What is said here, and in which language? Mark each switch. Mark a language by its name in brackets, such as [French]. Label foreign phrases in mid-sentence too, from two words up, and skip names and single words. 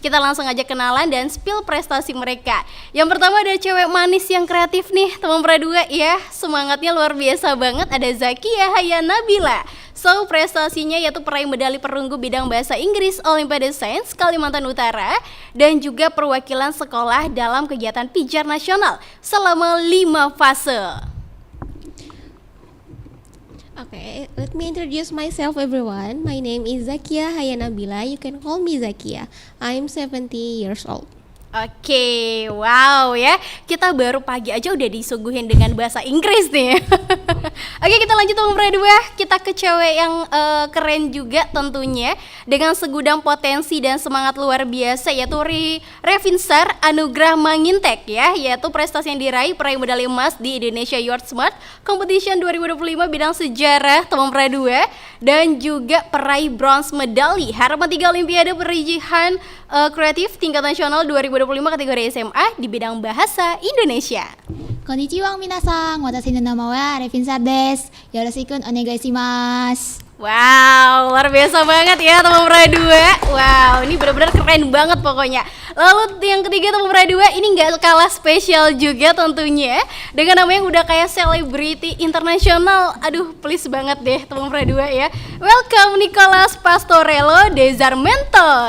[Indonesian] Kita langsung aja kenalan dan spill prestasi mereka. Yang pertama ada cewek manis yang kreatif nih teman Pro 2 ya. Semangatnya luar biasa banget, ada Zakia Hayanabila. So, prestasinya yaitu peraih medali perunggu bidang bahasa Inggris Olimpiade Sains Kalimantan Utara dan juga perwakilan sekolah dalam kegiatan pijar nasional selama 5 fase. [English] Okay, let me introduce myself everyone. My name is Zakia Hayanabila. You can call me Zakia. I'm 70 years old. [Indonesian] Oke, wow ya. Kita baru pagi aja udah disuguhin dengan bahasa Inggris nih. Oke, kita lanjut teman Pro 2. Kita ke cewek yang keren juga tentunya, dengan segudang potensi dan semangat luar biasa, yaitu Revinsar Anugrah Mangintek ya, yaitu prestasi yang diraih peraih medali emas di Indonesia Youth Smart Competition 2025 bidang sejarah teman Pro 2, dan juga peraih bronze medali Harapan 3 Olimpiade Perizinan Kreatif tingkat nasional 2025 kategori SMA di bidang bahasa Indonesia. [Japanese] こんにちは皆さん、私の名前はRevinsarです. よろしくお願いします. [Indonesian] Wow, luar biasa banget ya teman Pro 2. Wow, ini benar-benar keren banget pokoknya. Lalu yang ketiga teman Pro 2, ini gak kalah spesial juga tentunya, dengan nama yang udah kayak selebriti internasional. Aduh, please banget deh teman Pro 2 ya. Welcome Nicholas Pastorello Desarmento.